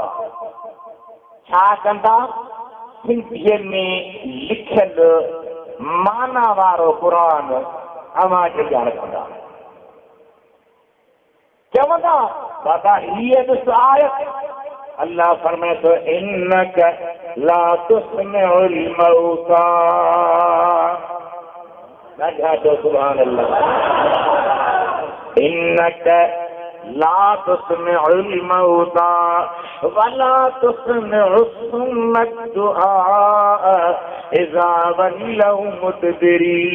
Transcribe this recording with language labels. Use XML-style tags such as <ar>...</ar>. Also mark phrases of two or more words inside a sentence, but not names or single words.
<sd>छा कंदा? सिंधीअ में लिखियल माना वारो क़ुरान अव्हांखे ॼाण कंदा, चवंदा दादा हीअ ॾिस आयत अल्लाह फरमाए थो</sd> <ar>إنك لا تسمع الموتى.</ar> <sd>ॾाढा तो</sd> <ar>سبحان الله. إنك لا تسمع الموتى ولا تسمع الصم الدعاء إذا ولوا مدبرين.</ar>